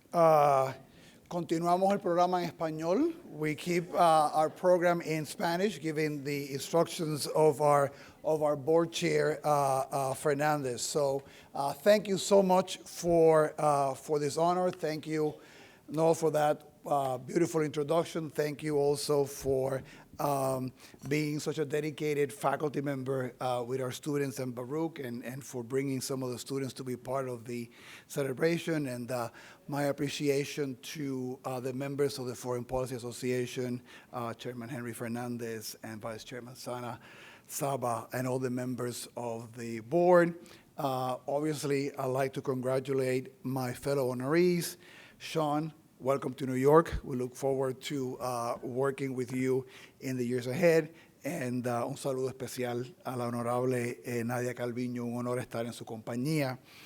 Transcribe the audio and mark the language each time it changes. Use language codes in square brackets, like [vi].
[es] Continuamos el programa en español. [en] We keep our program in Spanish, given the instructions of our board chair, Fernandez. So thank you so much for this honor. Thank you, Noel, for that beautiful introduction. Thank you also for being such a dedicated faculty member with our students in Baruch, and for bringing some of the students to be part of the celebration. And my appreciation to the members of the Foreign Policy Association, Chairman Henry Fernandez and Vice Chairman Sana Saba, and all the members of the board. Obviously, I'd like to congratulate my fellow honorees. Sean, welcome to New York. We look forward to working with you in the years ahead. [es] And un saludo especial a la honorable Nadia Calvino, un honor estar en su compañía.